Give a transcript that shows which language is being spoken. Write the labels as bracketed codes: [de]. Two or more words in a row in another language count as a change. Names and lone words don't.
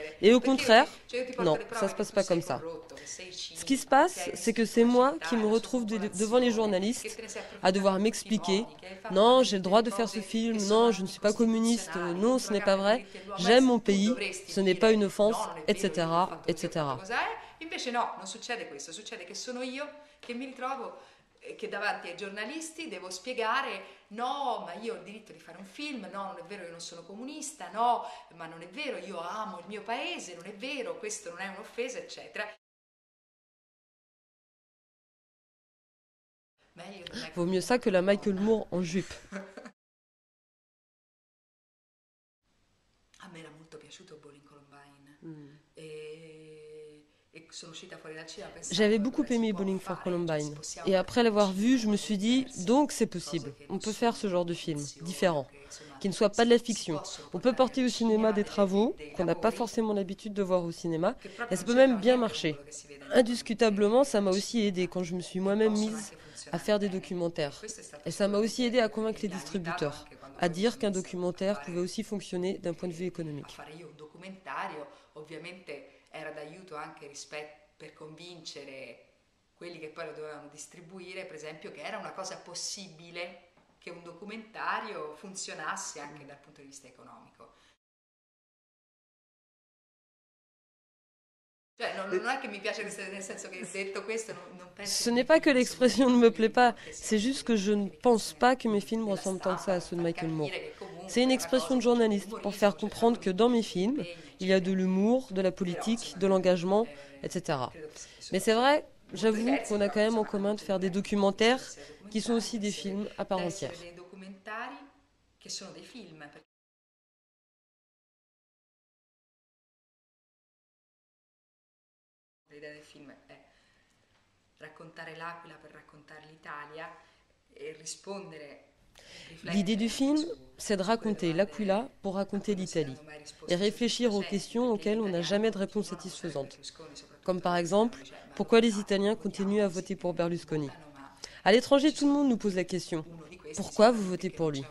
[fr] Et au contraire, non, ça ne se passe pas comme ça. Ce qui se passe, c'est que c'est moi qui me retrouve devant les journalistes à devoir m'expliquer. Non, j'ai le droit de faire ce film, non, je ne suis pas communiste, non, ce n'est pas vrai, j'aime mon pays, ce n'est pas une offense, etc., etc. [it] Invece no, non succede questo, succede che sono io che mi ritrovo che davanti ai giornalisti devo spiegare no, ma io ho il diritto di fare un film, no, non è vero, io non sono comunista, no, ma non è vero, io amo il mio paese, non è vero, questo non è un'offesa, eccetera. [fr] Vaut mieux ça que la Michael Moore en jupe. [it] A me era molto piaciuto Bowling Columbine. [fr] J'avais beaucoup aimé Bowling for Columbine. Et après l'avoir vu, je me suis dit, donc c'est possible. On peut faire ce genre de film, différent, qui ne soit pas de la fiction. On peut porter au cinéma des travaux qu'on n'a pas forcément l'habitude de voir au cinéma, et ça peut même bien marcher. Indiscutablement, ça m'a aussi aidé quand je me suis moi-même mise à faire des documentaires. Et ça m'a aussi aidé à convaincre les distributeurs, à dire qu'un documentaire pouvait aussi fonctionner d'un point de vue économique. [it] Era d'aiuto anche per convincere quelli che poi lo dovevano distribuire, per esempio, che era una cosa possibile che un documentario funzionasse anche dal punto di vista economico. Cioè, non è que me piace, nel senso che detto questo, non penso. [fr] Ce n'est pas que l'expression ne me plaît pas, c'est juste que je ne pense pas que mes films ressemblent tant que ça à ceux de Michael Moore. C'est une expression de journaliste pour faire comprendre que dans mes films, il y a de l'humour, de la politique, de l'engagement, etc. Mais c'est vrai, j'avoue qu'on a quand même en commun de faire des documentaires qui sont aussi des films à part entière. [it] Des documentari che sono dei film. L'idea del film è raccontare l'Aquila per raccontare l'Italia e rispondere. [fr] L'idée du film, c'est de raconter l'Aquila pour raconter l'Italie et réfléchir aux questions auxquelles on n'a jamais de réponse satisfaisante. Comme par exemple, pourquoi les Italiens continuent à voter pour Berlusconi? À l'étranger, tout le monde nous pose la question, pourquoi vous votez pour lui?